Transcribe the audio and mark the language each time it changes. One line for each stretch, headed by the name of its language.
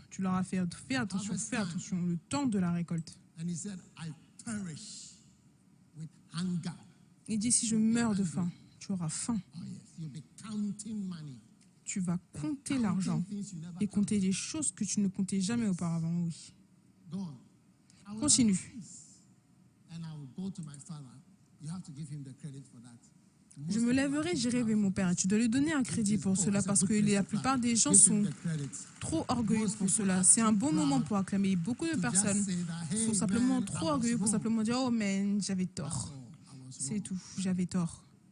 French: Tu leur as fait fais attention, le temps de la récolte.
English: And he said, I perish with hunger.
French: Il dit, si je meurs de faim, tu auras faim.
English: Oh yes, you'll be counting money.
French: Tu vas compter l'argent et compter des choses que tu ne comptais jamais auparavant, oui.
English: Go on. I will Continue. arise, and I will go to my father. You have to give him the credit for that.
French: Je me lèverai, j'irai vers mon père. Et tu dois lui donner un crédit pour cela parce que la plupart des gens sont trop orgueilleux pour cela. C'est un bon moment pour acclamer. Beaucoup de personnes sont simplement trop orgueilleux pour simplement dire « Oh man, j'avais tort. » C'est tout, j'avais tort.